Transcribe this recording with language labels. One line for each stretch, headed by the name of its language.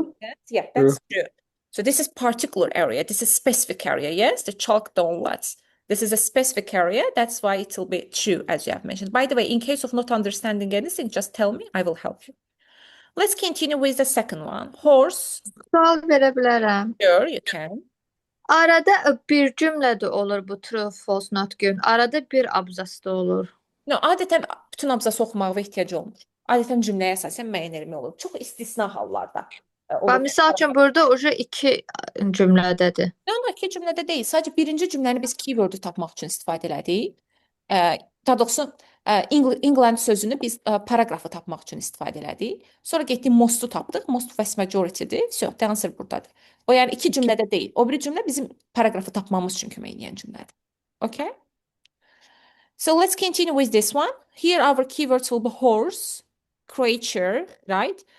English: content? Yeah, that's true. So this is particular area. This is specific area. Yes, the chalk downloads. This is a specific area. That's why it will be true, as you have mentioned. By the way, in case of not understanding anything, just tell me. I will help you. Let's continue with the second one. Horse.
Azerbaijani: Sual verə bilərəm.
English: Sure, you can.
Azerbaijani: Arada bir cümlədə olur bu
English: true, false, not given.
Azerbaijani: Arada bir abzasda olur. No, adətən bütün abzası oxumağa ehtiyac olmur. Adətən cümləyə əsasən müəyyən elmi olur. Çox istisna hallarda olur. Misal üçün burada ucu 2 cümlədədir. No, iki cümlədə deyil. Sadəcə birinci cümləni biz keyword-ü tapmaq üçün istifadə elədik. Daha doğrusu England sözünü biz paragrafı tapmaq üçün istifadə elədik. Sonra getdik most-u tapdıq. Most
English: vast majority-
Azerbaijani: dir.
English: So, the answer
Azerbaijani: buradadır. O yəni iki cümlədə deyil. O biri cümlə bizim paragrafı tapmamız üçün kömək edən cümlədir.
English: Okay? So let's continue with this one. Here our keywords will be horse, creature, right?